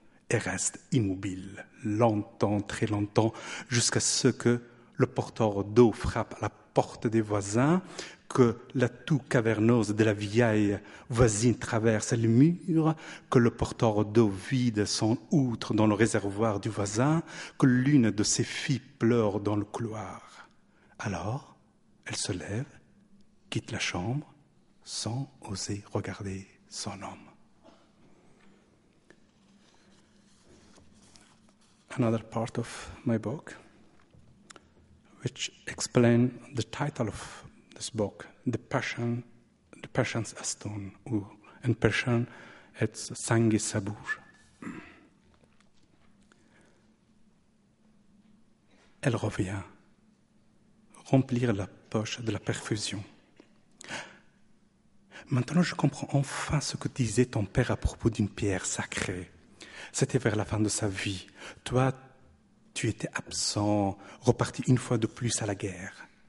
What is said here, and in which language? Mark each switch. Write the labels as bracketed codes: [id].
[fr] et reste immobile, longtemps, très longtemps, jusqu'à ce que le porteur d'eau frappe à la porte des voisins, que la toux caverneuse de la vieille voisine traverse le mur, que le porteur d'eau vide son outre dans le réservoir du voisin, que l'une de ses filles pleure dans le couloir. Alors, elle se lève, quitte la chambre, sans oser regarder son homme. [en] Another part of my book, which explains the title of this book, The Passion's Stone, ou en Persian, it's Sangi Sabour. [fr] Elle revient, remplir la poche de la perfusion. Maintenant, je comprends enfin ce que disait ton père à propos d'une pierre sacrée. C'était vers la fin de sa vie. Toi, tu étais absent, reparti une fois de plus à la guerre.